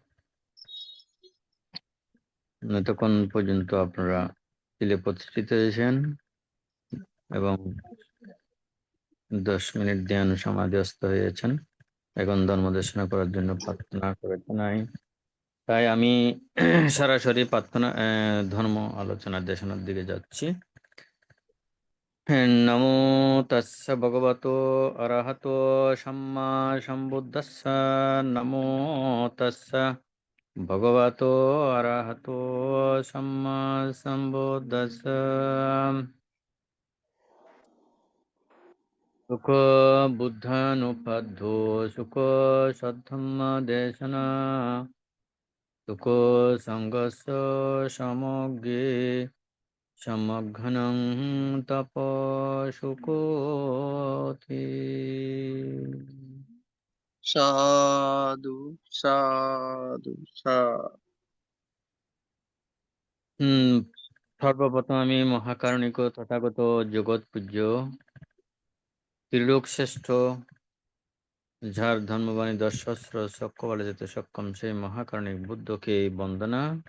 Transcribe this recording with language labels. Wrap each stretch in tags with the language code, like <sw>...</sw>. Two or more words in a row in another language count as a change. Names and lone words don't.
<bn>এতক্ষণ পর্যন্ত আপনারা ছিলে প্রতিষ্ঠিত হয়েছেন এবং 10 মিনিট ধ্যান সমাধিস্থ হয়েছেন। এখন ধর্ম দেশনা করার জন্য প্রার্থনা করে নাই, তাই আমি সরাসরি প্রার্থনা ধর্ম আলোচনার দেশনার দিকে যাচ্ছি।</bn> <pi>নমো তস্য ভগবতো অরহতো সম্মা সম্বুদ্ধস্স। নমো তস্য ভগবতো অরহতো সম্মা সম্বুদ্ধস্স। সুখ বুদ্ধানুপদ্ধো সুখ সদ্ধম্ম দেশনা সুখ সংগস্য সমগ্রে সমঘ্নং তপ সুখোতি। সাধু সাধু সাধু।</pi> <bn>সর্বপ্রথম আমি মহাকারণিক তথাগত জগৎ পূজ্য ত্রিলোক শ্রেষ্ঠ, যার ধর্মবাণী 10 সহস্র চক্র বলে যেতে সক্ষম, সেই মহাকারণিক বুদ্ধকে বন্দনা।</bn>